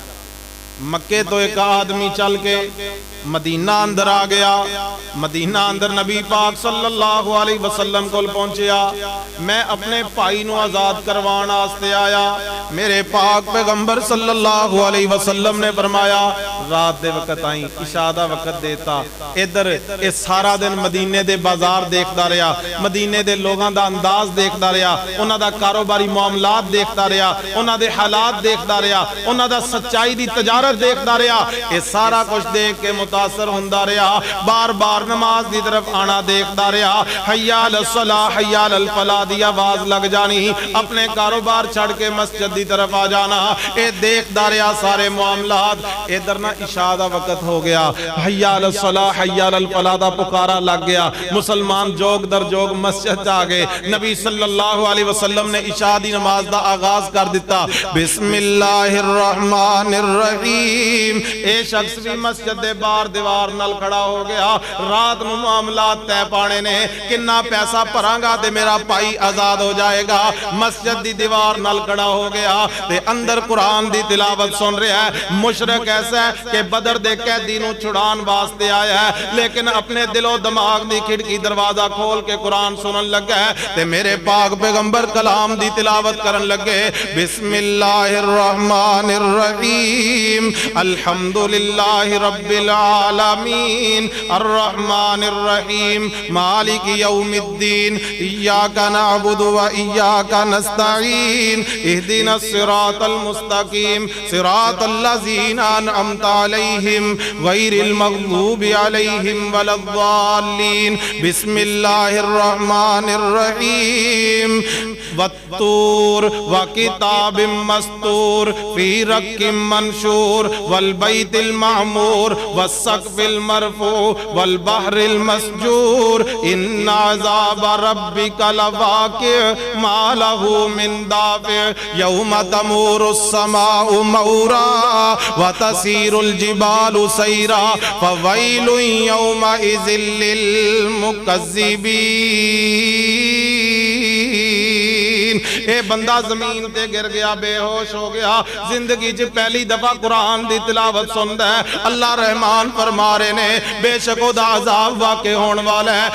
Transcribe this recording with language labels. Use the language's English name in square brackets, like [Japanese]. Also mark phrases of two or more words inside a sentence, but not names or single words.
[Punjabi] مکے تو ایک آدمی چل کے مدینہ اندر آ گیا مدینہ اندر نبی پاک [Arabic] صلی اللہ علیہ وسلم [Punjabi] کو پہنچیا میں اپنے بھائی نو آزاد کروانا واسطے آیا. میرے پاک پیغمبر [Arabic] صلی اللہ علیہ وسلم [Punjabi] نے فرمایا رات دے وقت آئیں عشاء دا وقت دیتا ادھر اس سارا دن مدینے دے بازار دیکھدا رہیا مدینے دے لوگاں دا انداز دیکھدا رہیا انہاں دا کاروباری معاملات دیکھدا رہیا انہاں دے حالات دیکھدا رہیا انہاں دا سچائی دی تجارت دیکھدا رہیا. یہ سارا کچھ دیکھ کے متاثر ہوندا رہیا بار بار نماز دی طرف آنا دیکھدا رہیا. [Arabic] حی علی الصلاۃ حی علی الفلاح [Punjabi] دی آواز لگ جانی اپنے کاروبار چھڑ کے مسجد دی طرف آ جانا. اے دیکھدا رہیا سارے معاملات. ادھر نہ عشاء دا وقت ہو گیا [Arabic] حی علی الصلاۃ حی علی الفلاح [Punjabi] دا پکارا لگ گیا. مسلمان جوگ در جوگ مسجد آ گئے. نبی [Arabic] صلی اللہ علیہ وسلم [Punjabi] نے عشاء دی نماز دا آغاز کر دیتا [Arabic] بسم اللہ الرحمن الرحیم. [Punjabi] اے شخص بھی مسجد دے باہر دیوار نال کھڑا ہو گیا. رات نو معاملات تے پانے نے کنا پیسہ بھراں گا تے میرا بھائی آزاد ہو جائے گا. مسجد دی دیوار نال کھڑا ہو گیا تے اندر قرآن دی تلاوت سن رہا ہے. مشرک ایسا ہے کہ بدر دے قیدی نو چھڑان واسطے آیا ہے لیکن اپنے دل و دماغ دی کھڑکی دروازہ کھول کے قرآن سنن لگا ہے تے میرے پاک پیغمبر کلام دی تلاوت کرن لگے [Arabic] بسم اللہ الرحمن الرحیم الحمدللہ رب العالمین الرحمن الرحیم مالک یوم الدین ایاک نعبد و ایاک نستعین اہدنا الصراط المستقیم صراط الذین انعمت علیہم غیر المغضوب علیہم ولا الضالین. بسم اللہ الرحمن الرحیم والطور وکتاب مستور فی رق منشور والبیت المعمور والسقف المرفوع والبحر المسجور ان عذاب ربک لواقع ما له من دافع یوم تمور السماء مورا وتسیر الجبال سیرا فویل یومئذ [Punjabi] للمکذبین اے بندہ زمین تے گر گیا بے ہوش ہو گیا زندگی چ پہلی دفعہ قرآن دی تلاوت سندا ہے اللہ رحمان فرما رہے نے بے شک او دا عذاب واقع ہون والا ہے